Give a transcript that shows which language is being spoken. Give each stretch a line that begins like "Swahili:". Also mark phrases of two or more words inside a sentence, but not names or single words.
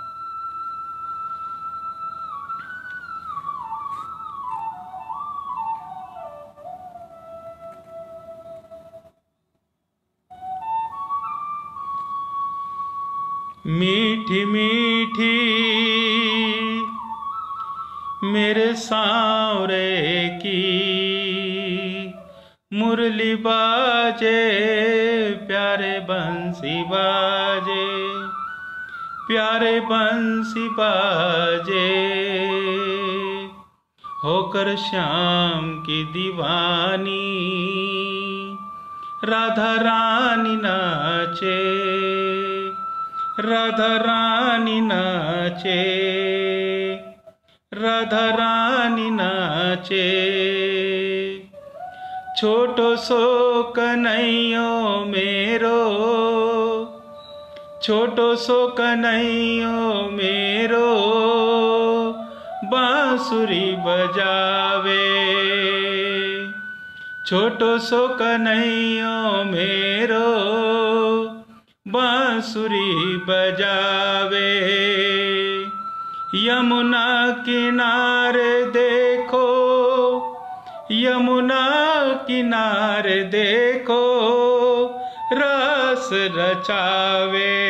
Hindi: मीठी मीठी मेरे सांवरे की मुरली बाजे प्यारे बंसी बाजे प्यारे बंसी बाजे होकर श्याम की दीवानी राधा रानी नाचे राधा रानी नाचे राधा रानी नाचे
Braj: छोटो सो कन्हैयो मेरो छोटो सो कन्हैयो मेरो बांसुरी बजावे छोटो सो कन्हैयो मेरो बांसुरी बजावे यमुना किनारे देखो यमुना किनारे देखो राधा रचावे।